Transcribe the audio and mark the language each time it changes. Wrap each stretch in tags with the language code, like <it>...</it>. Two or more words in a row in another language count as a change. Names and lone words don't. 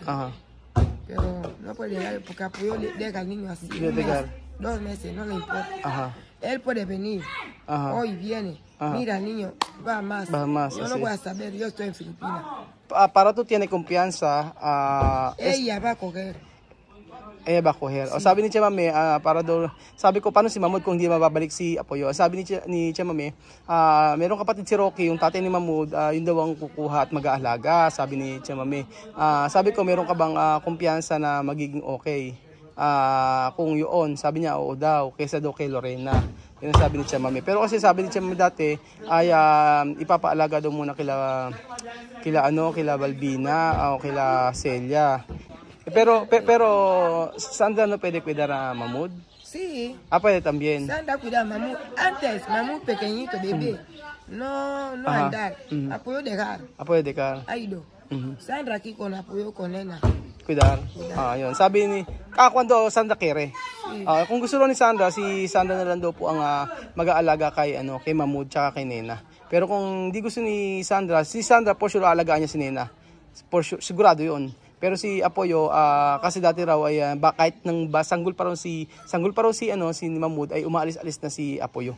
<es>Pero no puede llegar porque Apoyo deja al niño así. 2 meses, no le importa. Él puede venir. Hoy viene. Mira, el niño va más. Yo no voy a saber, yo estoy en Filipinas. Para tú tienes confianza. Ella va a coger. Ella va a coger. Sí.</es> <tl>Sabi ni Chamame, sabi ko, paano si Mahmoud kung hindi mababalik si Apoyo? Sabi ni Chamame, merong kapatid si Rocky, yung tatay ni Mahmoud, yun daw ang kukuha at mag-aalaga, sabi ni Chamame. Sabi ko, meron ka bang kumpiyansa na magiging okay? Kung yun, sabi niya, oo daw, kaysa daw kay Lorena. Yun ang sabi ni Chamame. Pero kasi sabi ni Chamame dati, ay ipapaalaga daw muna kila Balbina o kila Celia.</tl> <es>Pero Sandra no pwede cuidar a Mahmoud? Sí. Puede también. Sandra cuida a Mahmoud. Antes, Mahmoud pequeñito, bebé. No andar. Apoyo dejar. Apoyo dejar. Ha ido. Sandra aquí con Apoyo con Nena. Cuidar.</es> <tl>Yun. Sabi ni,</tl> <es>cuando Sandra quiere. Sí.</es> <tl>Kung gusto ni Sandra, si Sandra na lang daw po ang mag-aalaga kay Mahmoud tsaka kay Nena. Pero kung di gusto ni Sandra, si Sandra por sure aalagaan niya si Nena.</tl> <en>For sure,</en> <tl>sigurado yun. Pero si Apoyo, kasi dati raw ay kahit nang sanggol pa raw si Mahmoud ay umaalis-alis na si Apoyo.</tl>